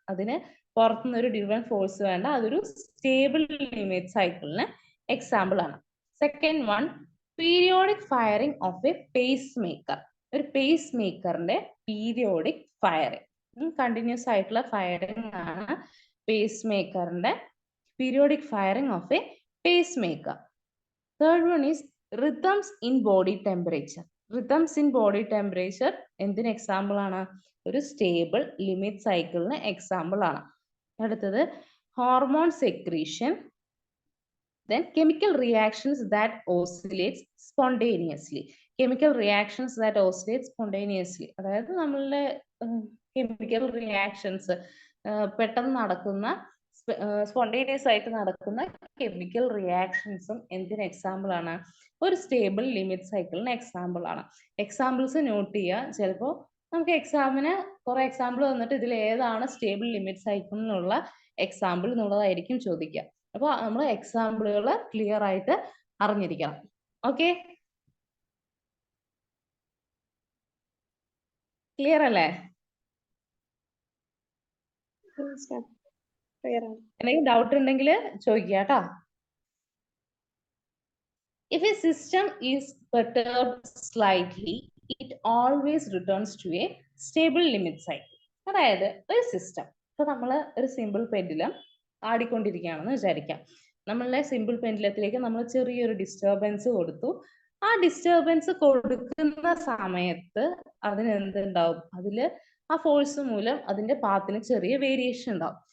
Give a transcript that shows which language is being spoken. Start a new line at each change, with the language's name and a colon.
Malayalam: അതിന് പുറത്തുനിന്ന് ഒരു ഡിഫറെന്റ് ഫോഴ്സ് വേണ്ട, അതൊരു സ്റ്റേബിൾ ലിമിറ്റ് സൈക്കിളിന് എക്സാമ്പിൾ ആണ്.
English: Second one, periodic firing of a pacemaker.
Malayalam: ഒരു പേസ് മേക്കറിന്റെ
English: Periodic firing, continuous ആയിട്ടുള്ള firing ആണ് പേസ് മേക്കറിന്റെ periodic firing of a pacemaker. Third one is rhythms in body temperature. Rhythms in body temperature
Malayalam: എന്തിന് example ആണ്, ഒരു stable limit സൈക്കിളിന് example ആണ്. അടുത്തത്
English: Hormone secretion, then chemical reactions that oscillate spontaneously. Chemical reactions that oscillate spontaneously,
Malayalam: അതായത് നമ്മളുടെ chemical reactions പെട്ടെന്ന് നടക്കുന്ന സ്പോണ്ടേനിയസ് ആയിട്ട് നടക്കുന്ന കെമിക്കൽ റിയാക്ഷൻസും എന്തിന് എക്സാമ്പിൾ ആണ്, ഒരു സ്റ്റേബിൾ ലിമിറ്റ് സൈക്കിളിന് എക്സാമ്പിൾ ആണ്. എക്സാമ്പിൾസ് നോട്ട് ചെയ്യുക. ചിലപ്പോൾ നമുക്ക് എക്സാമിന് കുറെ എക്സാമ്പിൾ വന്നിട്ട് ഇതിൽ ഏതാണ് സ്റ്റേബിൾ ലിമിറ്റ് സൈക്കിളിനുള്ള എക്സാമ്പിൾ എന്നുള്ളതായിരിക്കും ചോദിക്കുക. അപ്പോൾ നമ്മൾ എക്സാമ്പിളുകൾ ക്ലിയർ ആയിട്ട് അറിഞ്ഞിരിക്കണം. ഓക്കെ, ക്ലിയർ അല്ലേ? എന്തെങ്കിലും ഡൗട്ട് ഉണ്ടെങ്കിൽ ചോദിക്കുക കേട്ടോ.
English: If a system is perturbed slightly, it always returns to a stable limit cycle.
Malayalam: അതായത് ഒരു സിസ്റ്റം, ഇപ്പൊ നമ്മൾ ഒരു സിമ്പിൾ പെൻഡുലം ആടിക്കൊണ്ടിരിക്കുകയാണെന്ന് വിചാരിക്കാം. നമ്മളുടെ സിമ്പിൾ പെൻഡുലത്തിലേക്ക് നമ്മൾ ചെറിയൊരു ഡിസ്റ്റർബൻസ് കൊടുത്തു. ആ ഡിസ്റ്റർബൻസ് കൊടുക്കുന്ന സമയത്ത് അതിന് എന്തുണ്ടാവും, അതില് ആ ഫോഴ്സ് മൂലം അതിന്റെ പാത്തിന് ചെറിയ വേരിയേഷൻ ഉണ്ടാവും.